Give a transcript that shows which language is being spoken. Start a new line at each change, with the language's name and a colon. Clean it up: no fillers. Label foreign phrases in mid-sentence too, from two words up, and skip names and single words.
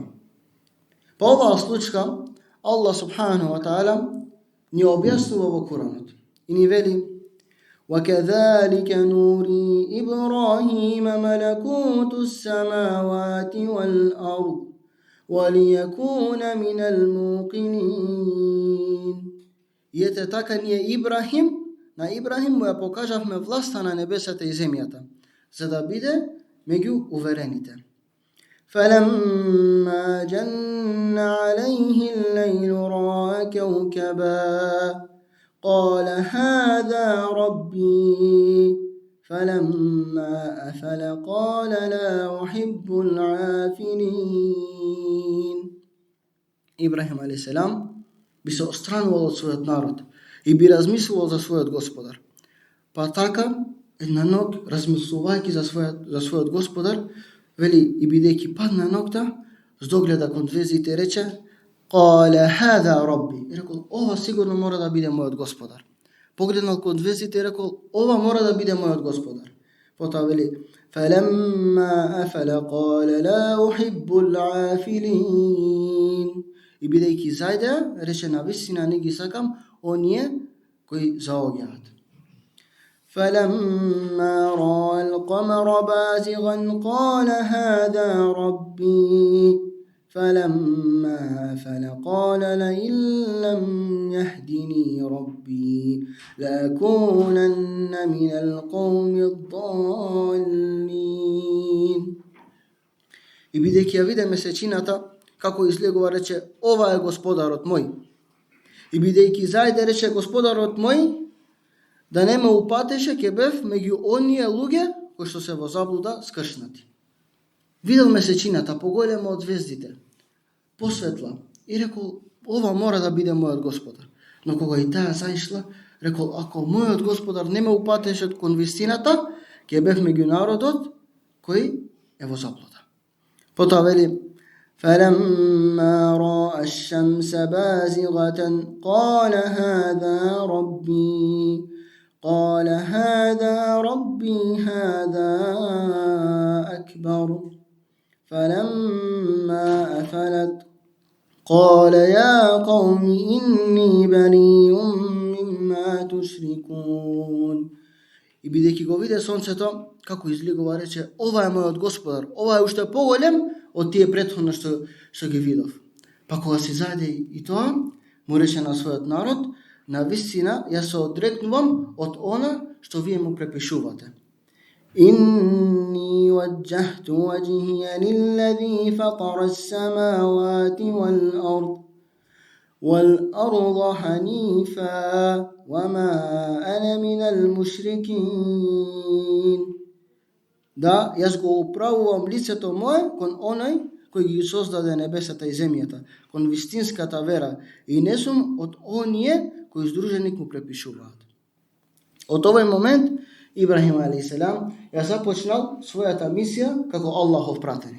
Macedonian: По оваа случка
Arabic: الله سبحانه وتعالى
Macedonian: ни објаснува во Куранот и ни вели:
Arabic: وَكَذَلِكَ نُورِي إِبْرَاهِيمَ مَلَكُوتُ السَّمَاوَاتِ وَالْأَرْضِ وَلِيَكُونَ مِنَ الْمُوقِنِينَ.
Macedonian: И ете така ние на Ибрахим му ја покажавме власта на небесата и земјата, за да биде меѓу уверените.
Arabic: فَلَمَّا جَنَّ عَلَيْهِ اللَّيْلُ رَأَى كَوْكَبًا قَالَ هَذَا رَبِّي فَلَمَّا أَفَلَ قَالَ لَا أُحِبُّ الْعَافِلِينَ.
Macedonian: Ибрахим алейхиссалам би се остранувал од својот народ и би размислувал за својот Господар. Па така една ног, размислувајќи за својот Господар, вели, и бидејќи падна ногта, здогледа кон звездите и рече:
Arabic: "قال هذا ربي",
Macedonian: и рекол, ова сигурно мора да биде мојот Господар. Погледнал кон звездите и рекол, ова мора да биде мојот Господар. Потоа вели:
Arabic: "فلما أفل قال لا أحب الآفلين",
Macedonian: и бидејќи зајде, рече, на вистина не ги сакам оние кои заоѓаат.
Arabic: فلما رأى القمر بازغا قال هذا ربي فلما أفل قال لئن لم يهدني ربي لأكونن من القوم الضالين.
Macedonian: И бидејќи ја виде месечината како излегува, рече, ова е Господарот мој. И бидејќи зајде, рече, Господарот мој да не ме упатеше, ќе бев меѓу оние луѓе кои што се во заблуда скршнати. Видел месечината поголема од звездите, посветла, и рекол, ова мора да биде мојот Господар. Но кога и таа заишла, рекол, ако мојот Господар не ме упатеше кон вистината, ќе бев меѓу народот кој е во заблуда. Потоа вели:
Arabic: فلما رأى الشمس بازغة قال هذا ربي قال هذا ربي هذا أكبر فلما أفلت قال يا قوم إني بريء مما تشركون.
Macedonian: И бидејќи го виде сонцето како излегува, рече, ова е мојот Господар, ова е уште поголем од тие претходно што ги видов. Па кога се зајде и тоа, му рече на својот народ: на вистина ја се одрекнувам од она што вие му препишувате.
Arabic: إني وجهت وجهي للذي فطر السماوات والأرض حنيفا وما أنا من المشركين.
Macedonian: Да, јас го управувам лицето мое кон оној кој ги создаде небесата и земјата, кон вистинската вера, и не сум од оние кои здружени му препишуваат. Од овој момент Ибрахим алейхиселам ја започнал својата мисија како Аллахов пратеник.